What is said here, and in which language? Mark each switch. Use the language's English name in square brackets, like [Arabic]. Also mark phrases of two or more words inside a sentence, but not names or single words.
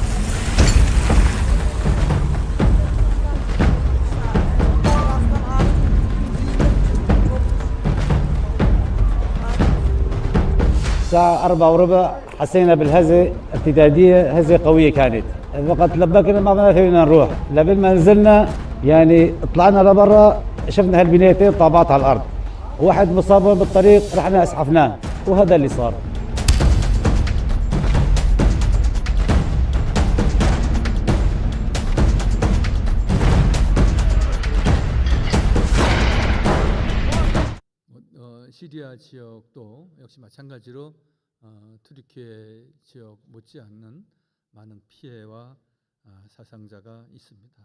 [Arabic] الساعة 4:15 حسينا بالهزة ارتدادية، هزة قوية كانت، فقط لبكنا ما فينا نروح، لبين ما نزلنا يعني طلعنا لبرا شفنا هالبنايتين طابات على الأرض، واحد مصاب بالطريق رحنا اسعفناه، وهذا اللي صار. [Korean] 시리아 지역도 역시 마찬가지로 투르키예 지역 못지않는 많은 피해와 사상자가 있습니다.